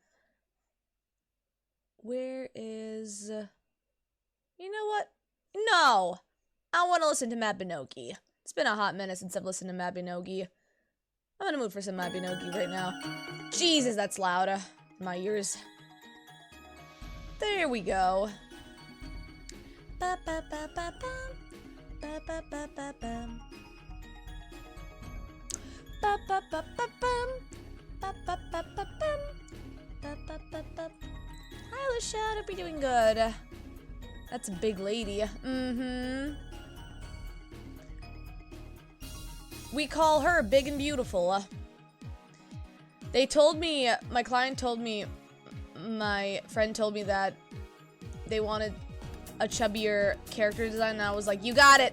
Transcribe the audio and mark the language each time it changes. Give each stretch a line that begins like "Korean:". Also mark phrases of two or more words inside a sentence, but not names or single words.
English: Where is... You know what? No! I want to listen to Mabinogi. It's been a hot minute since I've listened to Mabinogi. I'm in a mood for some Mabinogi right now. Jesus, that's loud. My ears. There we go. Ba ba ba ba bum. Ba ba ba ba bum. Ba ba ba ba bum. Ba ba ba ba bum. Ba ba ba ba. Hi, Alicia. Hope you're doing good. That's a big lady. We call her big and beautiful. They told me, my client told me, my friend told me that they wanted a chubbier character design, and I was like, you got it.